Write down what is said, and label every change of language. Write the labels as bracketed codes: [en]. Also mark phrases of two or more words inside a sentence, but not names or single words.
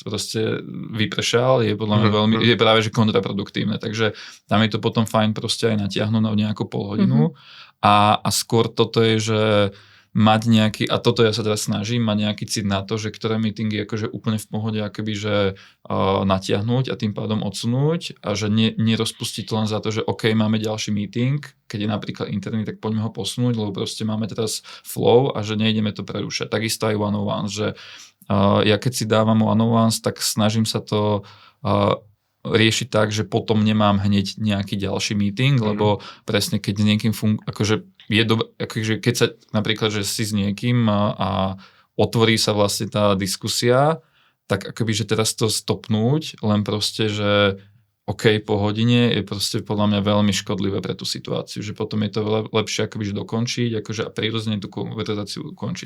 [sk] proste vypršal, je podľa mňa veľmi, je práve že kontraproduktívne, takže tam je to potom fajn proste aj natiahnuť na nejakú pol hodinu a skôr toto je, že mať nejaký, a toto ja sa teraz snažím, mať nejaký cit na to, že ktoré meetingy akože úplne v pohode akoby, že natiahnuť a tým pádom odsunúť a že nerozpustiť to len za to, že OK, máme ďalší meeting, keď je napríklad interný, tak poďme ho posunúť, lebo proste máme teraz flow a že nejdeme to prerušať. Takisto aj one-on-ones, že ja keď si dávam one-on-ones, tak snažím sa to riešiť tak, že potom nemám hneď nejaký ďalší meeting, lebo presne keď s niekým akože je dobré, akože keď sa napríklad, že si s niekým a otvorí sa vlastne tá diskusia, tak akoby, že teraz to stopnúť, len proste, že OK, po hodine je proste podľa mňa veľmi škodlivé pre tú situáciu, že potom je to lepšie akoby, že dokončiť, akože a prirodzene tú konverzáciu ukončiť.